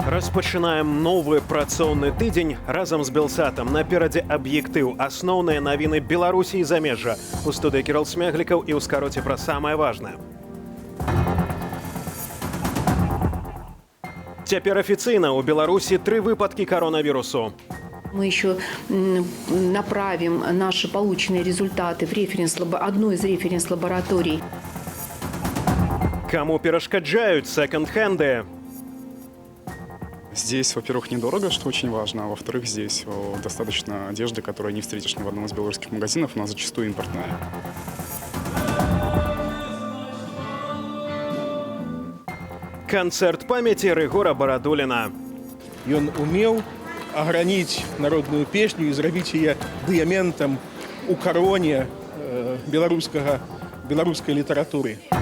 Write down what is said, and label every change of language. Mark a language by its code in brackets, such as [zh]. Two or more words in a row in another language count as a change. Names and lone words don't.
[be] Распачынаем новы працоўны тыдзень разам з Белсатам. Наперадзе аб'ектыў. Асноўныя навіны Беларусі і замежжа. У студыі Кірыл Смеглікаў і ў скароце пра самае важнае. Цяпер афіцыйна ў Беларусі 3 выпадкі коронавірусу. [ru] Мы еще направим наши полученные результаты в одну из референс-лабораторий. [be] Кому перашкаджаюць секонд-хенды? [ru] Здесь, во-первых, недорого, что очень важно, а во-вторых, здесь достаточно одежды, которую не встретишь ни в одном из белорусских магазинов, она зачастую импортная. [be] Канцэрт памяці Рыгора Барадуліна. Ён умеў аграніць народную песню і зрабіць яе дыяментам у кароне беларускай літаратуры.